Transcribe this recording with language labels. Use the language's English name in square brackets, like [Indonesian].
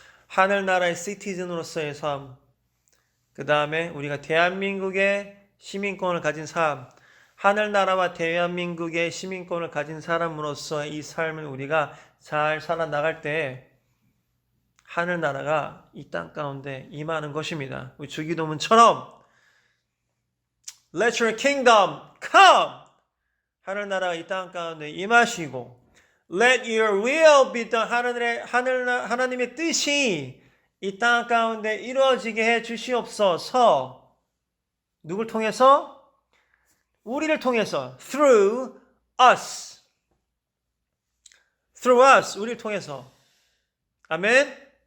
[Korean] 하늘나라의 시티즌으로서의 삶, 그 다음에 우리가 대한민국의 시민권을 가진 삶, 하늘나라와 대한민국의 시민권을 가진 사람으로서의 이 삶을 우리가 잘 살아나갈 때 하늘나라가 이 땅 가운데 임하는 것입니다. 우리 주기도문처럼 [English] Let your kingdom come! [Korean] 하늘나라가 이 땅 가운데 임하시고 [English] Let your will be done. [Korean] 하나님의 뜻이 이 땅 가운데 이루어지게 해 주시옵소서. 누굴 통해서? 우리를 통해서. [English] Through us. Through us. [Korean] 우리를 통해서. 아멘.